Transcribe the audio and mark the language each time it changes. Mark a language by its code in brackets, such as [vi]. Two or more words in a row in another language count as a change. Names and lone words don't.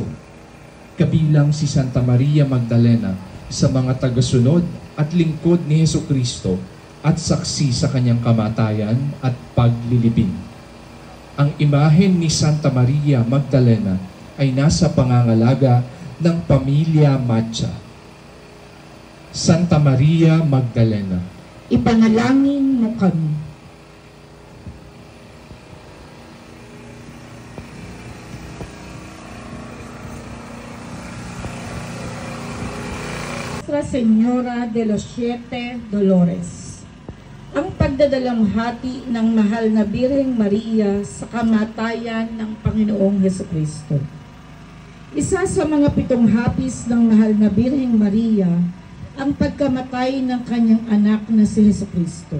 [tl] Kabilang si Santa Maria Magdalena sa mga tagasunod at lingkod ni Hesukristo at saksi sa kanyang kamatayan at paglilibing. Ang imahen ni Santa Maria Magdalena ay nasa pangangalaga ng pamilya Matcha. Santa Maria Magdalena, ipanalangin mo kami. Nuestra Señora de los 7 Dolores. Ang pagdadalamhati ng mahal na Birheng Maria sa kamatayan ng Panginoong Hesukristo. Isa sa mga 7 hapis ng mahal na Birheng Maria ang pagkamatay ng kanyang anak na si Hesukristo.